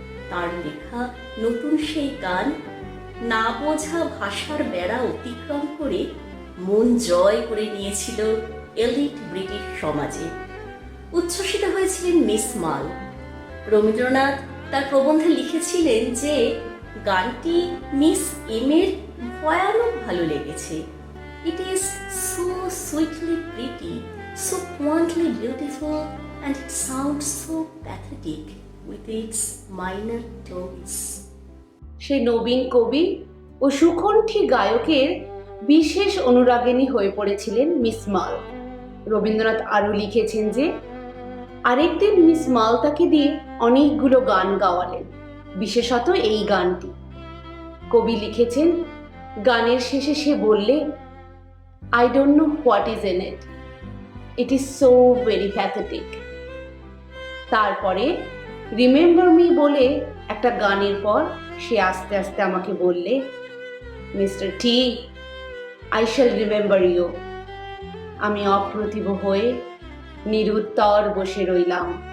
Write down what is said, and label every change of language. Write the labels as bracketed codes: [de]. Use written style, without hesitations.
[bn] তার লেখা নতুন সেই গান না বোঝা ভাষার বেড়া অতিক্রম করে মন জয় করে নিয়েছিল এলিট ব্রিটিশ সমাজে। উচ্ছ্বসিত হয়েছিলেন মিস মাল। রবীন্দ্রনাথ তার প্রবন্ধে লিখেছিলেন যে গানটি মিস এমের ভয়ানক ভালো লেগেছে। [en] It is so sweetly pretty, so quaintly beautiful, and it sounds so pathetic with its minor tones. [bn] সেই নবীন কবি ও সুকণ্ঠী গায়কের বিশেষ অনুরাগিনী হয়ে পড়েছিলেন মিস মাল। রবীন্দ্রনাথ আরও লিখেছেন যে আরেকদিন মিস মাল তাকে দিয়ে অনেকগুলো গান গাওয়ালেন, বিশেষত এই গানটি। কবি লিখেছেন, গানের শেষে সে বললে, [en] I don't know what is in it. It is so very pathetic. [bn] তারপরে রিমেম্বার মি বলে একটা গানের পর সে আস্তে আস্তে আমাকে বললে, [en] Mister T, I shall remember you. [bn] আমি অপ্রতিভ হয়ে নিরুত্তর বসে রইলাম।